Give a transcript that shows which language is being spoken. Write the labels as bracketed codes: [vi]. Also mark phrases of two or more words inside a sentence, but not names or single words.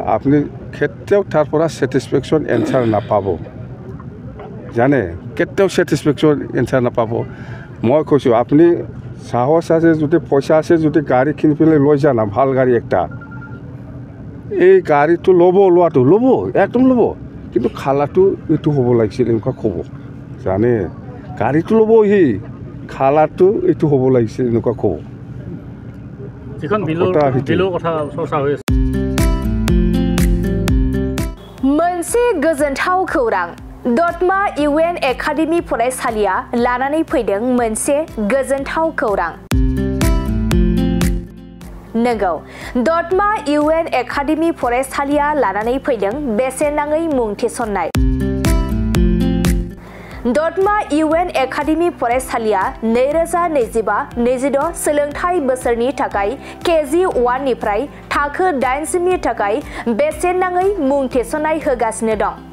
[as] আপুনি কেতিয়াও তাৰ পৰা [en] satisfaction answer [as] নাপাব জানে কেতিয়াও [en] satisfaction answer [as] নাপাব মই কৈছোঁ আপুনি সাহস আছে যদি পইচা আছে যদি গাড়ী কিনি পেলাই লৈ যানা ভাল গাড়ী একটা এই গাড়ীটো লোৱাটো ল'ব একদম ল'ব কিন্তু খালাটো এইটো হ'ব লাগিছিল এনেকুৱা ক'ব জানে গাড়ীটো ল'ব সি খালাটো এইটো হ'ব লাগিছিল এনেকুৱা ক'ব যিখন বিলৰ কথা চৰ্চা হৈ আছে [brx] मोनसे गोजोनथाव खौरां दतमा इउएन एकाडेमि फरायसालिया लानानै फैदों मोनसे गोजोनथाव खौरां नंगौ दतमा इउएन एकाडेमि फरायसालिया लानानै फैदों बेसेन नाङै मुं थिसननाय दतमा इउएन एकाडेमि फरायसालिया 2025-26 सोलोंथाइ बोसोरनि थाखाय केजि 1 निफ्राय थाखो 8 सिमनि थाखाय बेसेन नाङै मुं थिसननाय होगासिनो दं